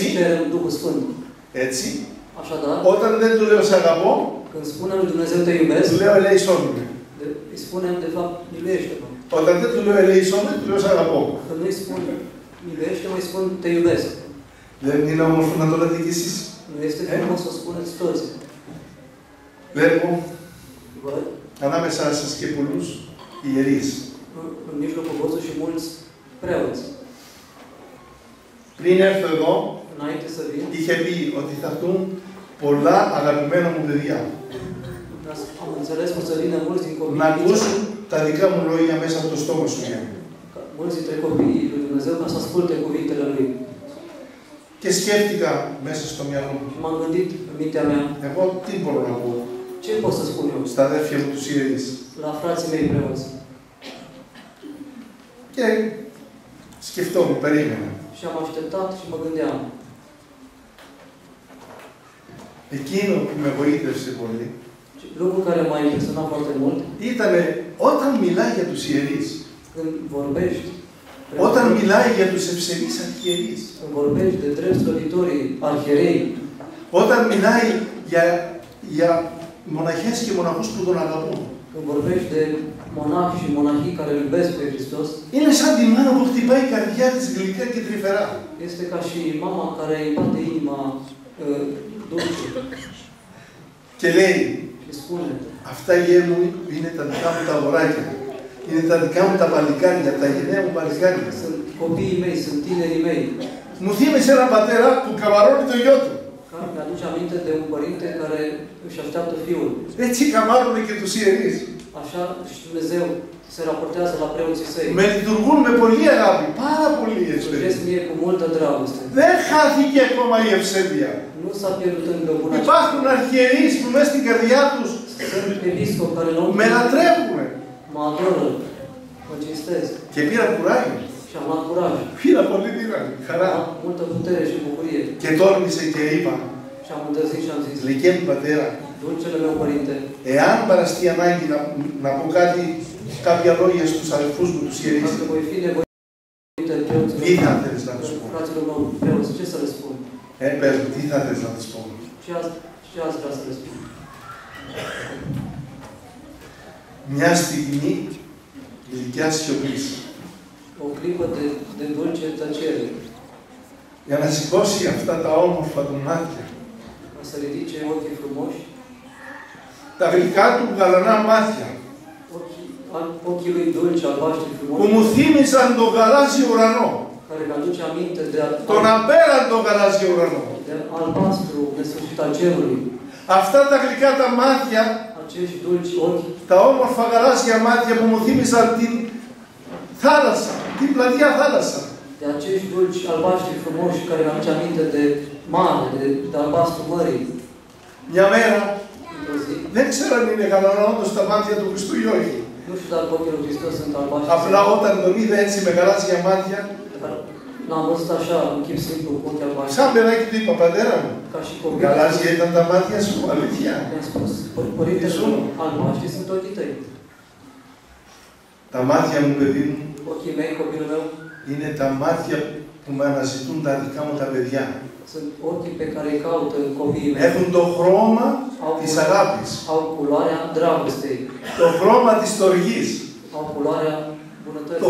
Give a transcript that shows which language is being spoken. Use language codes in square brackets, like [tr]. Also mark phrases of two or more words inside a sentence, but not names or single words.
[ro] cerem Duhul Sfânt. [el] έτσι, [ro] Așadar, [el] όταν δεν του λέω σ' αγαπώ, [ro] când spunem lui Dumnezeu te iubesc, [el] του λέω ελέησόν με. [ro] îi spunem de fapt miluiește-mă. [el] Όταν δεν του λέω ελέησόν με, του λέω σ' αγαπώ. [ro] Când nu îi spun miluiește-mă, îi spun te iubesc. [el] Δεν είναι όμορφο να το λέτε κι εσείς. [ro] Nu este frumos să o spuneți toți. [el] Βλέπω [ro] Văd, [el] ανάμεσά σας και πολλούς ιερείς. [ro] în mijlocul vostru și mulți preoți. [el] Πριν έρθω εδώ, [ro] Înainte să vin, [el] είχε πει ότι θα έρθουν πολλά αγαπημένα μου παιδιά. [ro] am înțeles că o să vină mulți din [el] Να [ro] copiii [el] ακούσουν τα δικά μου λόγια μέσα από το στόμα σου. [ro] mulți dintre copiii lui Dumnezeu ca să asculte cuvintele Lui. [el] Και σκέφτηκα μέσα στο μυαλό μου. [ro] M-am gândit în mintea mea, [el] Εγώ τι μπορώ να πω [ro] ce pot să spun eu [el] στα αδέρφια μου τους ιερείς. [ro] la frații mei preoți? [el] Και σκεφτόμουν, περίμενα. [ro] Și am așteptat și mă gândeam. [el] Εκείνο που με βοήθησε πολύ [ro] Lucrul care m-a impresionat foarte mult, [el] ήταν όταν μιλάει για τους ιερείς, [ro] când vorbești, [el] όταν μιλάει για τους ευσεβείς αρχιερείς, [ro] când vorbești de drept slăvitorii arhierei, [el] όταν μιλάει για μοναχές και μοναχούς που τον αγαπούν, [ro] când vorbești de monahi și monahii care îl iubesc pe Hristos, [el] είναι σαν τη μάνα που χτυπάει η καρδιά της γλυκά και τρυφερά. [ro] este ca și mama care îi bate inima dulce [el] Και λέει, [ro] și spune, [el] αυτά γέρ μου είναι τα δικά μου τα αγοράκια. Είναι τα δικά μου τα παλικάρια, τα γενναία μου παλικάρια. [ro] sunt copiii mei, sunt tinerii mei. [el] Μου θύμισε έναν πατέρα που καμαρώνει το γιο του. [ro] Care mi-aduce aminte de un părinte care își așteaptă fiul. [el] Έτσι καμάρωνε και τους ιερείς. [ro] Așa și Dumnezeu se raportează la preoții săi. [el] Με λειτουργούν με πολλή αγάπη, πάρα πολύ [ro] Slujesc [el] ευσεβία. [ro] mie cu multă dragoste. [el] Δεν χάθηκε ακόμα η ευσεβία. [ro] Nu s-a pierdut încă bună. [el] Υπάρχουν αρχιερείς που μέσα στην καρδιά τους [ro] Sunt episcopi care nu [el] με λατρεύουν. [ro] mă adoră, mă cinstesc [el] Και πήρα κουράγιο. [ro] și am luat curaj. [el] Πήρα πολύ δύναμη, [ro] Am [el] χαρά. [ro] multă putere și bucurie. [el] Και τόλμησε και είπα, [ro] Și am îndrăznit și am zis, [el] γλυκέ μου πατέρα, [ro] Dulcele meu părinte, [el] εάν παραστεί ανάγκη να πω κάτι, κάποια λόγια στους αδελφούς μου, τους ιερείς, [ro] dacă voi fi nevoit de preoților, [el] τι θα θέλεις να τους πω. [ro] fraților meu preoți, ce să le spun? [el] Πες μου, τι θα θέλεις να τους πω. [ro] Ce ați vrea să le spun? [el] Μια στιγμή γλυκιάς σιωπής. [ro] O clipă de dulce tăcere, [el] Για να σηκώσει αυτά τα όμορφα του μάτια. [ro] ca să ridice ochii frumoși, [el] Τα γλυκά του γαλανά μάτια. [ro] ochii lui dulci, albaștri [el] Που [ro] frumoși, [el] μου θύμισαν τον γαλάζιο ουρανό. [ro] care îmi aduce aminte [el] Τον απέραντο γαλάζιο ουρανό. [ro] de albastru nesfârșit al cerului. [el] Αυτά τα γλυκά τα μάτια, [ro] Acești dulci ochi, [el] τα όμορφα γαλάζια μάτια που μου θύμισαν την θάλασσα, την πλατιά θάλασσα. [ro] de acești dulci albaștri frumoși care îmi aduce aminte de mare, de albastru mării. [el] Μια μέρα, [ro] Într-o zi, [el] δεν ξέρω αν είναι γαλανά όντως τα μάτια του Χριστού ή όχι. [ro] nu știu dacă ochii lui Hristos sunt albaștri. [el] Απλά όταν τον είδα έτσι με γαλάζια μάτια, [ro] Dar l-am văzut așa, în chip simplu, cu ochii albaștri. [el] σαν παιδάκι του είπα, πατέρα μου, [ro] Ca și copil. [el] γαλάζια ήταν τα μάτια σου, αλήθεια. [ro] Mi-a spus, părinte, albaștri sunt ochii tăi. [el] Τα μάτια μου, παιδί μου, [ro] Ochii mei, copilul meu, [el] είναι τα μάτια που με αναζητούν τα δικά μου τα παιδιά. [ro] sunt ochii pe care îi caută copiii mei. [el] Έχουν το χρώμα της αγάπης, [ro] Au culoarea dragostei, [el] το χρώμα της στοργής, [ro] au culoarea [el] το [ro] bunătății,